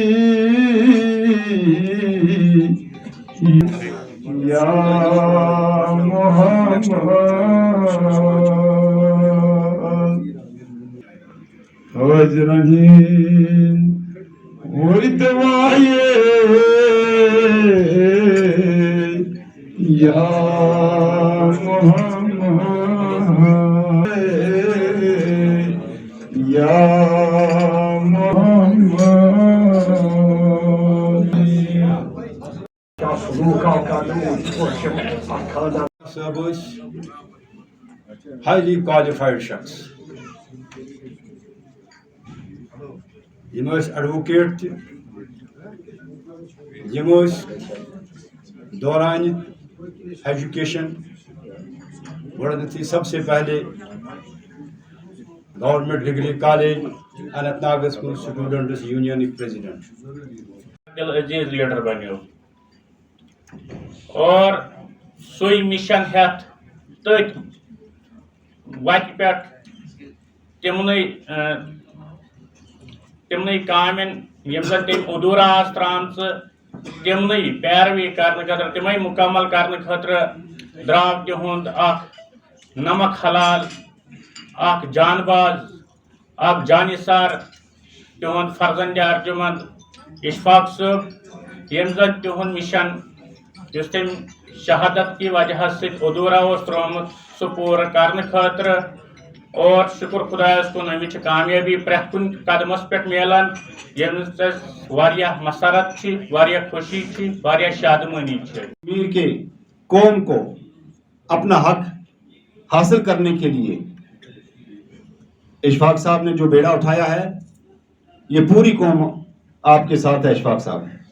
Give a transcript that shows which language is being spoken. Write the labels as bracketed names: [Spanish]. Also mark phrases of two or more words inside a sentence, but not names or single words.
[Arabic] يا محمد وجرني وردواي يا محمد يا [Kashmiri] صاحب [English] highly qualified [Kashmiri] شخص یم ایڈوکیٹ یم دوران ایجوکیشن گۄڈنیتھٕے [Urdu] سب سے پہلے [Kashmiri] گورنمنٹ ڈگری کالج اننت ناگس منٛز سٹوڈنٹس یونینک پریزیڈنٹ عزیز لیڈر بنو اور سوئی مشن ہیتھ تٔتھۍ وتہِ پٮ۪ٹھ تمنٕے کامٮ۪ن یِم زن تٔمۍ ادھوٗرا آسہٕ ترٛامژٕ تمنٕے پیروی کرنہٕ خٲطرٕ تِمے مکمل کرنہٕ خٲطرٕ درٛاو تِہُنٛد اکھ نمک حلال اکھ جان باز اکھ جانِثار تِہُنٛد فرزند ارجمند اشفاق صٲب یم زن تِہُنٛد مشن یُس تٔمۍ [Urdu] شہادت کی وجہ [Kashmiri] سۭتۍ ادھوٗرا اوس ترٛوومُت سُہ پوٗرٕ کرنہٕ خٲطرٕ اور شکر خدایس کُن أمِس چھِ کامیٲبی پرٛٮ۪تھ کُنہِ قدمس پٮ۪ٹھ میلان ییٚمہِ سۭتۍ واریاہ مسرت چھِ واریاہ خوشی چھِ واریاہ شادمٲنی چھِ [Urdu] کشمیر کے قوم کو اپنا حق حاصل کرنے کے لیے اشفاق صاحب نے جو بیڑا اٹھایا ہے یہ پوری قوم آپ کے ساتھ ہے اشفاق صاحب